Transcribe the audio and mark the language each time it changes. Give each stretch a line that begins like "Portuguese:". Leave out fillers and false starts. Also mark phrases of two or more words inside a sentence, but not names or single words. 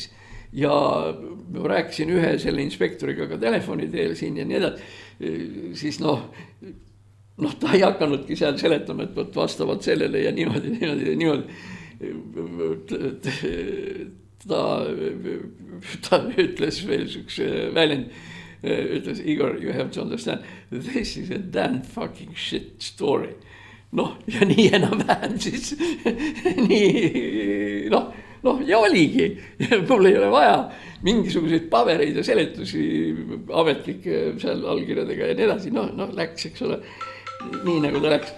Estonian: Ja ma rääkisin ühe selle inspektoriga ka telefoni teel siin ja nii edasi, siis noh, ta ei hakanudki seal seletama, et vastavalt sellele ja niimoodi. Ta ütles veel sükse väljend, ütles Igor,
English: you have to understand, this is a damn fucking shit story.
Estonian: Noh, ja nii enam-vähem siis, nii, ja oligi, mul ei ole vaja mingisuguseid pabereid ja seletusi ametlikke seal allkirjadega ja nii edasi, läks, eks ole, nii nagu ta läks.